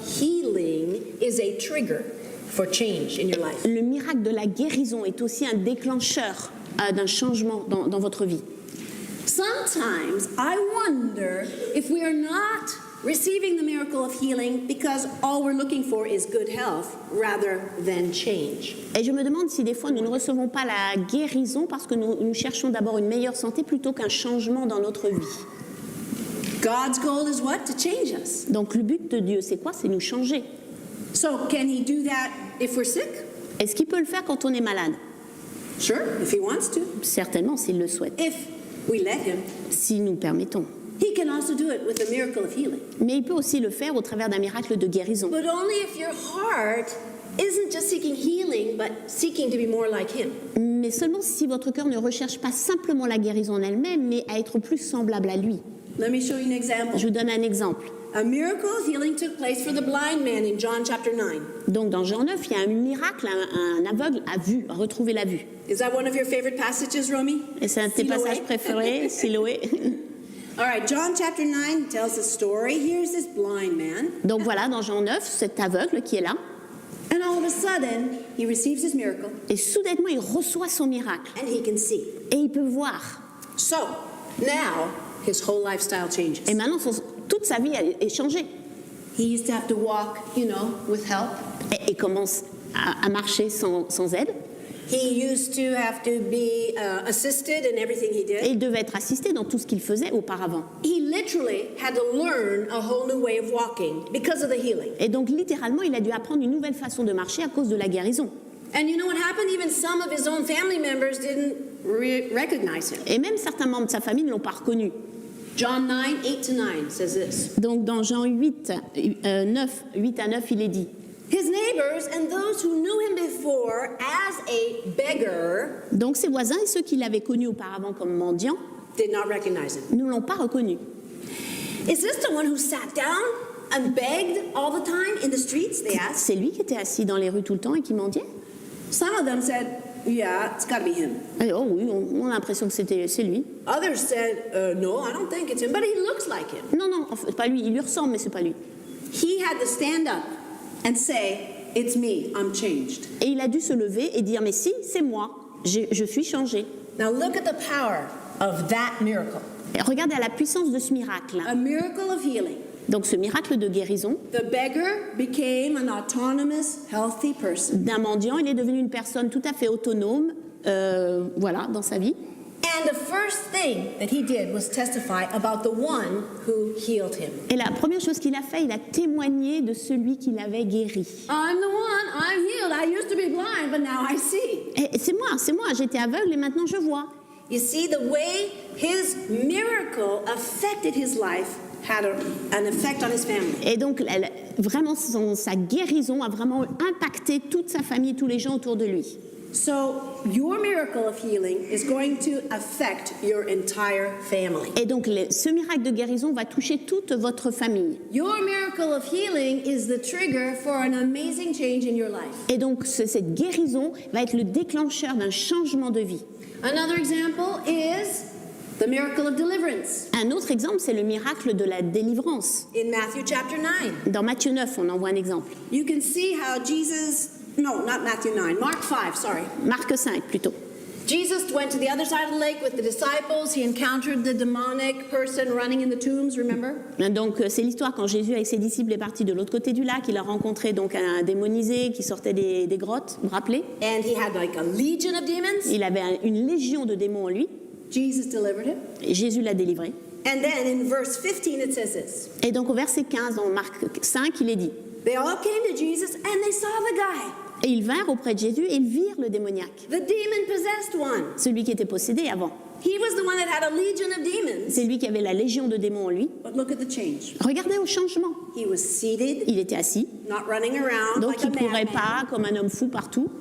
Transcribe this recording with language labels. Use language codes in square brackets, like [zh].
[en] Healing is a trigger for change in your life. [fr] Le miracle de la guérison est aussi un déclencheur d'un changement dans votre vie. [en] Sometimes I wonder if we are not receiving the miracle of healing because all we're looking for is good health rather than change. [fr] Et je me demande si des fois nous ne recevons pas la guérison parce que nous cherchons d'abord une meilleure santé plutôt qu'un changement dans notre vie. [en] God's goal is what? To change us. [fr] Donc le but de Dieu, c'est quoi? C'est nous changer. [en] So can he do that if we're sick? [fr] Est-ce qu'il peut le faire quand on est malade? [en] Sure, if he wants to. [fr] Certainement, s'il le souhaite, [en] If we let him. [fr] si nous permettons. [en] He can also do it with the miracle of healing. [fr] Mais il peut aussi le faire au travers d'un miracle de guérison. [en] But only if your heart isn't just seeking healing, but seeking to be more like him. [fr] Mais seulement si votre cœur ne recherche pas simplement la guérison en elle-même, mais à être plus semblable à lui. [en] Let me show you an example. [fr] Je vous donne un exemple. [en] A miracle of healing took place for the blind man in John chapter 9. [fr] Donc dans Jean 9, il y a un miracle, un aveugle a retrouvé la vue. [en] Is that one of your favorite passages, Romy? [fr] Et c'est un de tes Siloé? passages préférés, Siloé. [en] All right, John chapter 9 tells the story. Here's this blind man, [fr] Donc voilà, dans Jean 9, cet aveugle qui est là, [en] and all of a sudden, he receives his miracle, [fr] et soudainement il reçoit son miracle, [en] and he can see. [fr] et il peut voir. [en] So, now, his whole lifestyle changes. [fr] Et maintenant, toute sa vie est changée. [en] He used to have to walk, with help. [fr] Et commence à marcher sans aide. [en] He used to have to be assisted in everything he [fr] Et [en] did. [fr] il devait être assisté dans tout ce qu'il faisait auparavant. [en] He literally had to learn a whole new way of walking because of the healing. [fr] Et donc littéralement, il a dû apprendre une nouvelle façon de marcher à cause de la guérison. [en] And you know what happened? Even some of his own family members didn't recognize him. [fr] Et même certains membres de sa famille ne l'ont pas reconnu. [en] John 9, 8-9 says this. [fr] Donc dans Jean 8 à 9, il est dit, [en] His neighbors and those who knew him before as a beggar [fr] donc ses voisins et ceux qui l'avaient connu auparavant comme mendiant [en] did not recognize him. [fr] ne l'ont pas reconnu. [en] Is this the one who sat down and begged all the time in the streets? They asked. [fr] C'est lui qui était assis dans les rues tout le temps et qui mendiait? [en] Some of them said, yeah, it's got to be him. [fr] Et oh oui, on a l'impression que c'est lui. [en] Others said, no, I don't think it's him, but he looks like him. [fr] Non, en fait, pas lui, il lui ressemble mais c'est pas lui. [en] He had to stand up and say, it's me, I'm changed. [fr] Et il a dû se lever et dire mais si, c'est moi, je suis changé. [en] Now look at the power of that miracle. [fr] Et regardez à la puissance de ce miracle. [en] A miracle of healing. [fr] Donc ce miracle de guérison [en] The beggar became an autonomous, healthy person. [fr] d'un mendiant, il est devenu une personne tout à fait autonome, voilà, dans sa vie. [en] And the first thing that he did was testify about the one who healed him. [fr] Et la première chose qu'il a fait, il a témoigné de celui qui l'avait guéri. [en] I'm the one, I'm healed. I used to be blind, but now I see. [fr] Et c'est moi, j'étais aveugle et maintenant je vois. [en] You see, the way his miracle affected his life had an effect on his family. [fr] Et donc vraiment sa guérison a vraiment impacté toute sa famille, tous les gens autour de lui. [en] So your miracle of healing is going to affect your entire family. [fr] Et donc ce miracle de guérison va toucher toute votre famille. [en] Your miracle of healing is the trigger for an amazing change in your life. [fr] Et donc cette guérison va être le déclencheur d'un changement de vie. [en] Another example is the miracle of deliverance. [fr] Un autre exemple, c'est le miracle de la délivrance. [en] In Matthew chapter 9, [fr] Dans Matthieu 9, on en voit un exemple. [en] you can see how not Matthew 9, Mark 5, sorry. [fr] Marc 5 plutôt. [en] Jesus went to the other side of the lake with the disciples. He encountered the demonic person running in the tombs, remember? [fr] Donc c'est l'histoire quand Jésus avec ses disciples est parti de l'autre côté du lac. Il a rencontré donc un démonisé qui sortait des grottes, vous vous rappelez? [en] And he had like a legion of demons. [fr] Il avait une légion de démons en lui. [en] Jesus delivered him. [fr] Et Jésus l'a délivré. [en] And then in verse 15 it says this. [fr] Et donc au verset 15 dans Marc 5, il est dit, [en] They all came to Jesus and they saw the guy, [fr] et ils vinrent auprès de Jésus et ils virent le démoniaque, [en] the demon-possessed one, [fr] celui qui était possédé avant, [en] He was the one that had a legion of demons. [fr] C'est lui qui avait la légion de démons en lui. [en] But look at the change. [fr] Regardez au changement. [en] He was seated, [fr] Il était assis, [en] not running around [fr] donc [en] like [fr] il [en] a [fr] ne courait [en] madman. [fr] pas comme un homme fou partout.